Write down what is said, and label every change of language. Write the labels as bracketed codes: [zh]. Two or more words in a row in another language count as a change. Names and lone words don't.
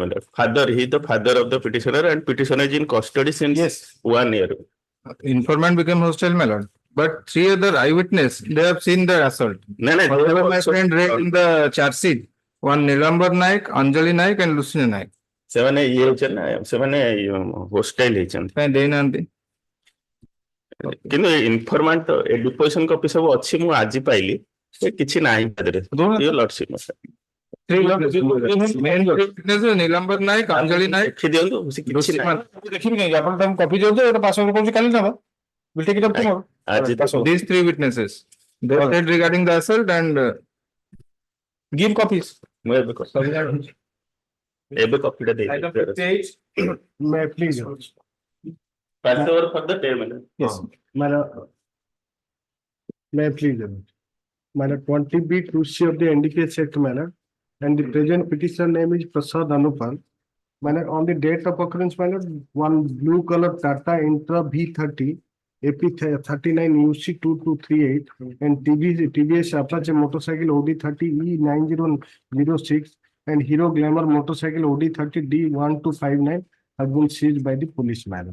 [en] Father, he is the father of the petitioner, and petitioner is in custody since 1 year. Informant became hostile, my lord. But 3 other eyewitness, they have seen the assault. However, my friend read in the charge sheet, one Nilambar Naik, Anjali Naik, and Lucina Naik. 7 hostile agent. [or] କିନ୍ତୁ [en] informant deposition copy [or] ସବୁ ଅଛି, ମୁଁ ଆଜି ପାଇଲି, କିଛି ନାହିଁ [en] your lordship. [or] ନିଲମ୍ବର ନାୟକ, ଅଞ୍ଜଳି ନାୟକ, ଦେଖି ଦିଅନ୍ତୁ, ଦେଖିବି କାହିଁକି ଆପଣ ତାଙ୍କୁ କପି ଦିଅନ୍ତୁ, ଏଇଟା ପାସ୍ କରୁଛି କାଲି ନେବା. [en] We'll take it up tomorrow. These 3 witnesses, they said regarding the assault and give copies. [or] ମୁଁ ଏବେ କପିଟା ଦେଇ [en] May I please? pass over for the payment. Yes, may I please? Madam 20B2C of the NDPS Act, madam, and the present petitioner name is Prasad Anupal. Madam, on the date of occurrence, madam, one blue color Tata Intra V30 AP 39 UC 2238 and TVS Apache motorcycle OD 30 E9006 and Hero Glamour motorcycle OD 30 D1259 have been seized by the police, madam.